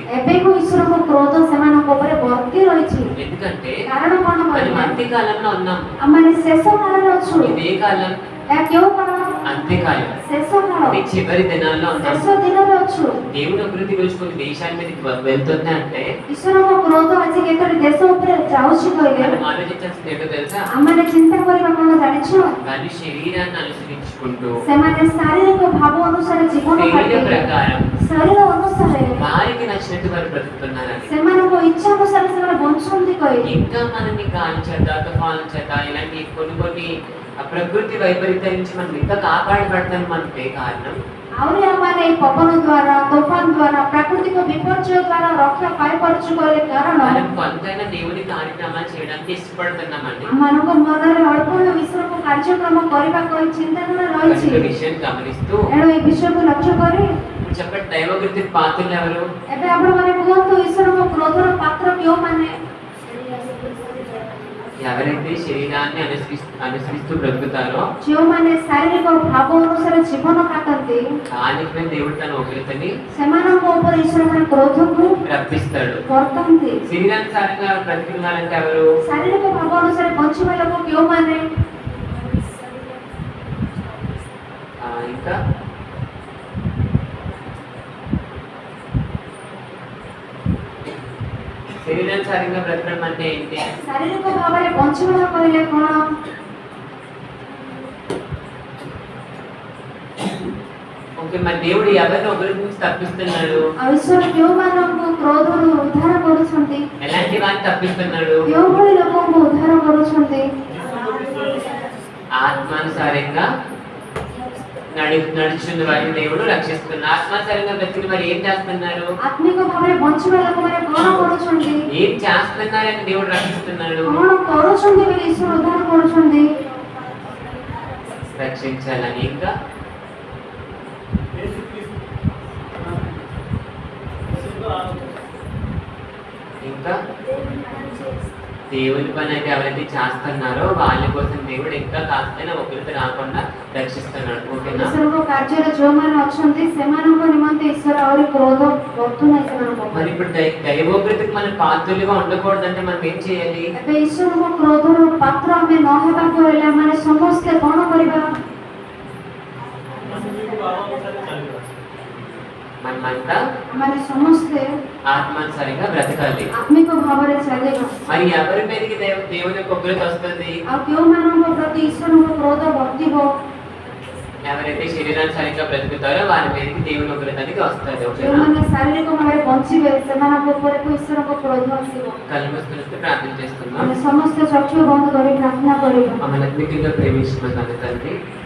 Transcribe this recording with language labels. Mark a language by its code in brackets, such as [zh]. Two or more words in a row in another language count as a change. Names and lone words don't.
[or] ଏବେକୁ ଈଶ୍ୱରଙ୍କ କ୍ରୋଧ ସେମାନଙ୍କ ଉପରେ ବର୍ତ୍ତି ରହିଛି। [te] ఎందుకంటే [or] କାରଣ କଣ [te] మనం [or] କହିଲେ [te] అంత్యకాలంలో ఉన్నాం. [or] ଆମମାନେ ଶେଷ କାଳରେ ଅଛୁ। [te] ఇదే కాలం [or] ଏହା କେଉଁ କାଳ? [te] అంత్యకాలం, [or] ଶେଷ କାଳ, [te] ఇది చివరి దినాల్లో ఉన్నాం. [or] ଶେଷ ଦିନରେ ଅଛୁ। [te] దేవుని అభివృద్ధి గురించి కొన్ని దేశాల మీదకి వెళ్తుంది అంటే [or] ଈଶ୍ୱରଙ୍କ କ୍ରୋଧ ଆଜି କେତୋଟି ଦେଶ ଉପରେ ଯାଉଛି କହିଲେ [te] మనం ఆలోచించాల్సింది ఏంటో తెలుసా? [or] ଆମମାନେ ଚିନ୍ତା କରିବା କଣ ଜାଣିଛ? [te] వాళ్ళు శరీరాన్ని అనుసరించుకుంటూ [or] ସେମାନେ ଶାରୀରିକ ଭାବ ଅନୁସାରେ ଜୀବନ [te] శరీర [or] କାଟି [te] ప్రకారం [or] ଶରୀର ଅନୁସାରେ [te] వారికి నచ్చినట్టు వారు బ్రతుకుతున్నారని, [or] ସେମାନଙ୍କ ఇଚ୍ଛା ଅନୁସାରେ ସେମାନେ ବଞ୍ଚୁଛନ୍ତି କହି [te] ఇంకా మనల్ని గాలి చేత తుఫాను చేత ఇలాంటి కొన్ని ఆ ప్రకృతి వైపరీత్యం నుంచి మనం ఇంకా కాపాడబడతాం మనకే కారణం [or] ଆହୁରି ଆମମାନେ ଏଇ ପବନ ଦ୍ୱାରା ତୋଫାନ ଦ୍ୱାରା ପ୍ରାକୃତିକ ବିପର୍ଯ୍ୟୟ ଦ୍ୱାରା ରକ୍ଷା ପାଇପାରୁଛୁ କହିଲେ କାରଣ [te] మనం కొంతైనా దేవుని కార్యక్రమాలు చేయడానికి ఇష్టపడుతున్నామండి. [or] ଆମମାନଙ୍କ ମନରେ ଅଳ୍ପ ଈଶ୍ୱରଙ୍କ କାର୍ଯ୍ୟକ୍ରମ କରିବାକୁ ଏଇ ଚିନ୍ତାଧାରା ରହିଛି। [te] ఈ విషయం గమనిస్తూ [or] ଏଣୁ ଏଇ ବିଷୟକୁ ଲକ୍ଷ୍ୟ କରି [te] చెప్పండి, దైవవృత్తి పాత్రలు ఎవరు? [or] ଏବେ ଆପଣମାନେ କୁହନ୍ତୁ ଈଶ୍ୱରଙ୍କ କ୍ରୋଧର ପାତ୍ର କେଉଁମାନେ? [te] ఎవరైతే శరీరాన్ని అనుసరిస్తూ బ్రతుకుతారో [or] ଯେଉଁମାନେ ଶାରୀରିକ ଭାବ ଅନୁସାରେ ଜୀବନ କାଟନ୍ତି [te] దానిపై దేవుడు తన ఉగ్రతని [or] ସେମାନଙ୍କ ଉପରେ ଈଶ୍ୱର ମାନେ କ୍ରୋଧକୁ [te] రప్పిస్తాడు. [or] ବର୍ତ୍ତାନ୍ତି। [te] శరీరానుసారంగా బ్రతుకున్నారంటే ఎవరు? [or] ଶାରୀରିକ ଭାବ ଅନୁସାରେ ବଞ୍ଚିବା ଲୋକ କେଉଁମାନେ? [te] ఇంకా శరీరానుసారంగా బ్రతకడం అంటే ఏంటి? [or] ଶାରୀରିକ ଭାବରେ ବଞ୍ଚିବା କହିଲେ କଣ? [te] ఓకే, మరి దేవుడు ఎవరిని ఒకరి నుంచి తప్పిస్తున్నాడు? [or] ଆଉ ଈଶ୍ୱର କେଉଁମାନଙ୍କୁ କ୍ରୋଧରୁ ଉଦ୍ଧାର କରୁଛନ୍ତି? [te] ఎలాంటి వారిని తప్పిస్తున్నాడు? [or] କେଉଁଭଳି ଲୋକଙ୍କୁ ଉଦ୍ଧାର କରୁଛନ୍ତି? [te] ఆత్మానుసారంగా నడుచున్న వారిని దేవుడు రక్షిస్తున్నారు. ఆత్మానుసారంగా బ్రతికిన వారు ఏం చేస్తున్నారు? [or] ଆତ୍ମିକ ଭାବରେ ବଞ୍ଚିବା ଲୋକମାନେ କଣ କରୁଛନ୍ତି? [te] ఏం చేస్తున్నారని దేవుడు రక్షిస్తున్నాడు? [or] କଣ କରୁଛନ୍ତି ବୋଲି ଈଶ୍ୱର ଉଦ୍ଧାର କରୁଛନ୍ତି? [te] రక్షించాలని. ఇంకా ఇంకా దేవుని పని అయితే ఎవరైతే చేస్తున్నారో వాళ్ళ కోసం దేవుడు ఇంకా కాస్తైనా ఒకరికి రాకుండా రక్షిస్తున్నాడు. ఓకేనా? [or] ଈଶ୍ୱରଙ୍କ କାର୍ଯ୍ୟରେ ଯେଉଁମାନେ ଅଛନ୍ତି ସେମାନଙ୍କ ନିମନ୍ତେ ଈଶ୍ୱର ଆହୁରି କ୍ରୋଧ ବର୍ତ୍ତୁନାହିଁ ସେମାନଙ୍କ ଉପରେ। [te] మరి ఇప్పుడు దైవోగ్రతకి మనం పాత్రలుగా ఉండకూడదంటే మనం ఏం చేయాలి? [or] ଏବେ ଈଶ୍ୱରଙ୍କ କ୍ରୋଧର ପାତ୍ର ଆମେ ନ ହେବାକୁ ହେଲେ ଆମେ ସମସ୍ତେ କଣ କରିବା? [te] మనమంతా [or] ଆମେ ସମସ୍ତେ [te] ఆత్మానుసారంగా బ్రతకాలి. [or] ଆତ୍ମିକ ଭାବରେ ଚାଲିବା। [te] మరి ఎవరి మీదకి దేవుని యొక్క ఉగ్రత వస్తుంది? [or] ଆଉ କେଉଁମାନଙ୍କ ପ୍ରତି ଈଶ୍ୱରଙ୍କ କ୍ରୋଧ ବର୍ତ୍ତିବ? [te] ఎవరైతే శరీరానుసారంగా బ్రతుకుతారో వారి మీదకి దేవుని ఉగ్రత అనేది వస్తుంది. ఓకేనా? [or] ଯେଉଁମାନେ ଶାରୀରିକ ଭାବରେ ବଞ୍ଚିବେ ସେମାନଙ୍କ ଉପରକୁ ଈଶ୍ୱରଙ୍କ କ୍ରୋଧ ଆସିବ। [te] కళ్ళు మూసుకుని ప్రార్థన చేస్తున్నాం. [or] ଆମେ ସମସ୍ତେ ଚକ୍ଷୁ ବନ୍ଦ କରି ପ୍ରାର୍ଥନା କରିବା। [te] మమ్మల్ని అద్భుతంగా ప్రేమించిన తన తండ్రి,